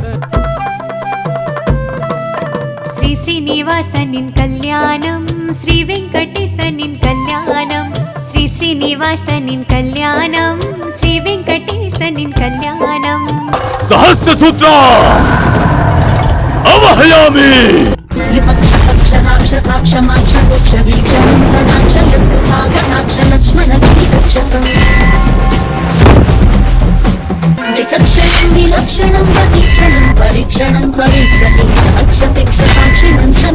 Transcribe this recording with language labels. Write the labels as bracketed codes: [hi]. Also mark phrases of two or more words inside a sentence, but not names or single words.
[ta] ஸ்ரீ ஸ்ரீனிவாசனின் கல்யாணம், ஸ்ரீ வெங்கடேசனின் கல்யாணம், ஸ்ரீ ஸ்ரீனிவாசனின் கல்யாணம், ஸ்ரீ வெங்கடேசனின் கல்யாணம். [sa] सहस्र सूत्रा अवहयामि. साक्षमाक्ष मोक्ष वीक्षणं सदाक्ष भागनाक्ष लक्ष्मण विचक्षणं विलक्षणं प्रतीक्षणं परीक्षणं परीक्षति अक्ष शिक्ष साक्षिणं